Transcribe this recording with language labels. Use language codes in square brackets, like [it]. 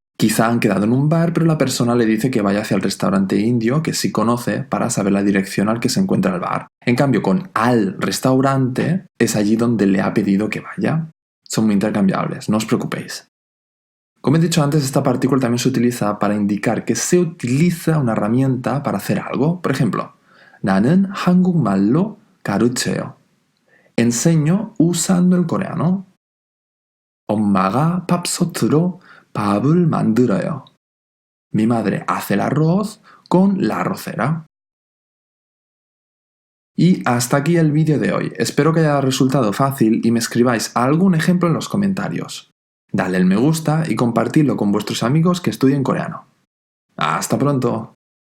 [es] Quizá han quedado en un bar, pero la persona le dice que vaya hacia el restaurante indio que sí conoce para saber la dirección al que se encuentra el bar. En cambio, con al restaurante es allí donde le ha pedido que vaya. Son muy intercambiables, no os preocupéis. Como he dicho antes, esta partícula también se utiliza para indicar que se utiliza una herramienta para hacer algo. Por ejemplo, [ko] 나는 한국말로 가르쳐요. [es] Enseño usando el coreano. [ko] 엄마가 밥솥으로 밥을 만들어요. [es] Mi madre hace el arroz con la arrocera. Y hasta aquí el vídeo de hoy. Espero que haya resultado fácil y me escribáis algún ejemplo en los comentarios. Dale el me gusta y compartidlo con vuestros amigos que estudien coreano. ¡Hasta pronto!